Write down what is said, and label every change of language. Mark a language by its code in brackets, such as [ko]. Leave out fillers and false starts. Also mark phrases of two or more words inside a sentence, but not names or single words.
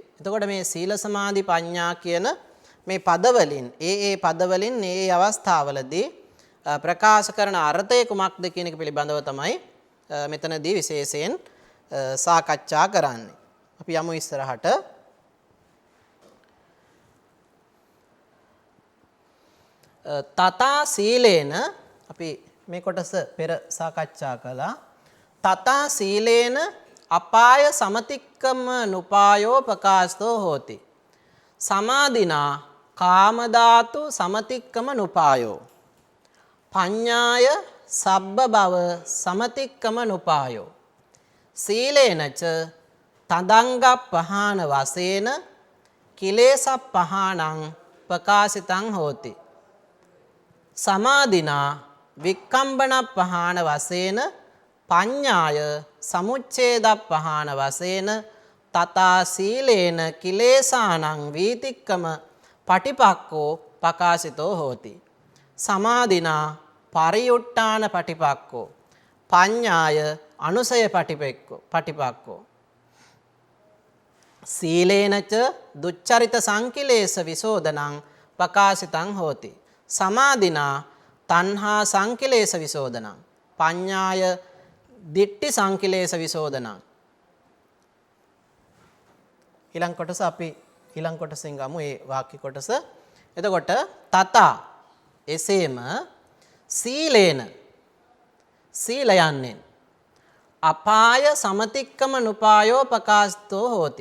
[si] එතකොට මේ සීල සමාධි ප්‍රඥා කියන මේ පදවලින් ඒ පදවලින් ඒ අවස්ථාවලදී ප්‍රකාශ කරන අර්ථය කුමක්ද කියන එක පිළිබඳව තමයි මෙතනදී විශේෂයෙන් සාකච්ඡා කරන්නේ. අපි යමු ඉස්සරහට. [pi] තථා සීලේන [si] අපි මේ කොටස පෙර සාකච්ඡා කළා. [pi] තථා සීලේන අපාය සමතික්කම නුපායෝ ප්‍රකාශතෝ හෝති. සමාධිනා කාමධාතු සමතික්කම නුපායෝ පඤ්ඤාය සබ්බ භව සමතික්කම නුපායෝ සීලේනච තදංග පහාන වශයෙන් කිලේශ පහානං ප්‍රකාශිතං හෝති. සමාධිනා වික්කම්බන පහාන වශයෙන් පඤ්ඤාය සමුච්ඡේද පහාන වශයෙන් තථා සීලේන කිලේශානං වීතික්කම පටිපක්ඛෝ ප්‍රකාශිතෝ හෝති. සමාධිනා පරියුට්ඨාන පටිපක්ඛෝ පඤ්ඤාය අනුසය පටිපක්ඛෝ සීලේනච දුච්චරිත සංකිලේශ විසෝදනං ප්‍රකාශිතං හෝති. සමාධිනා තණ්හා සංකිලේශ විසෝදනං පඤ්ඤාය දිට්ඨි සංකිලේශ විසෝදනං. [si] ඊළඟ කොටස අපි ඊළඟ කොටසෙන් ගමු ඒ වාක්‍ය කොටස. [pi] එතකොට තථා එසේම සීලේන සීලයන්ෙන් අපාය සමතික්කම නුපායෝ ප්‍රකාශිතෝ හෝති.